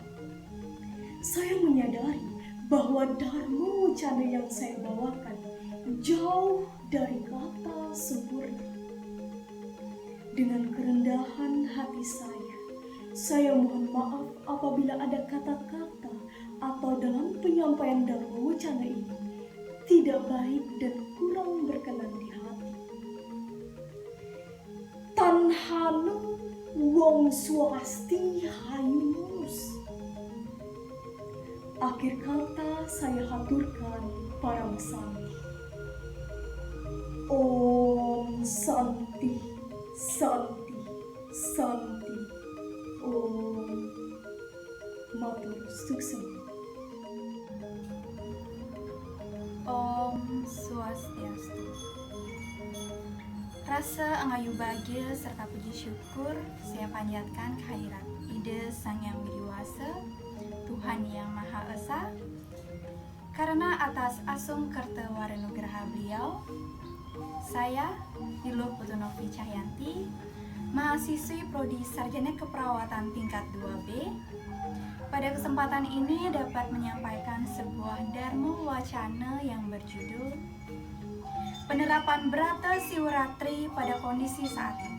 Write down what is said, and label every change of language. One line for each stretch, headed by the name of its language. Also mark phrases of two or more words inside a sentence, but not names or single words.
Indonesian: Saya menyadari bahwa Dharma Wacana yang saya bawakan jauh dari kata sempurna. Dengan kerendahan hati saya mohon maaf apabila ada kata-kata atau dalam penyampaian Dharma Wacana ini tidak baik dan kurang berkenan di hati.
Kawi: Tanhanu wong swasti hayunus.
Indonesian: Akhir kata saya haturkan para mesanti.
Sanskrit: Om Santi, Santi, Santi.
Balinese: Om Matur Suksema.
Sanskrit: Om Swastiastu.
Indonesian: Rasa angayu bahagia serta puji syukur saya panjatkan kehadirat Ida Sang Yang Widiwasa, Tuhan Yang Maha Esa, karena atas asung kerta waranugraha beliau, saya Niluh Putunovi Cahyanti, mahasiswi Prodi Sarjana Keperawatan tingkat 2B, pada kesempatan ini dapat menyampaikan sebuah Dharma Wacana yang berjudul Penerapan Brata Siwaratri pada kondisi saat ini.